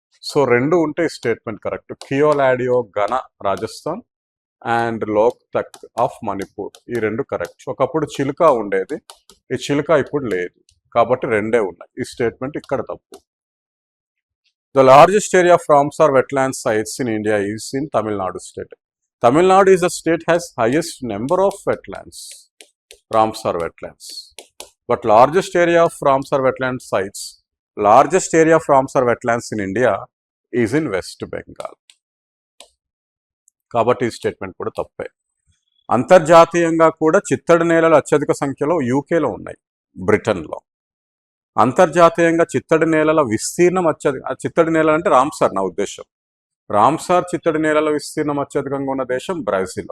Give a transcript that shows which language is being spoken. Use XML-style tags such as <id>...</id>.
<te>So 2 ఉంటే ఈ statement correct. Keoladeo ఘన రాజస్థాన్ అండ్ లోక్ తక్ ఆఫ్ మణిపూర్, ఈ 2 కరెక్ట్. ఒకప్పుడు చిలుక ఉండేది, ఈ చిలుక ఇప్పుడు లేదు, కాబట్టి 2 ఉన్నాయి. ఈ స్టేట్మెంట్ ఇక్కడ తప్పు.</te> <en>The largest area of Ramsar wetland sites in India is in Tamil Nadu state. Tamil is the state has highest number of wetlands, Ramsar wetlands. But largest area of Ramsar wetland sites, largest area of Ramsar wetlands in India is in West Bengal.</en> <te>కాబట్టి ఈ statement కూడా తప్పే. అంతర్జాతీయంగా కూడా చిత్తడి నేలలు అత్యధిక సంఖ్యలో యూకేలో ఉన్నాయి, బ్రిటన్లో. అంతర్జాతీయంగా చిత్తడి నేలల విస్తీర్ణం చిత్తడి నేలలు అంటే రామ్సార్ నా ఉద్దేశం. రామ్సార్ చిత్తడి నేలల విస్తీర్ణం అత్యధికంగా ఉన్న దేశం బ్రెజిల్.</te>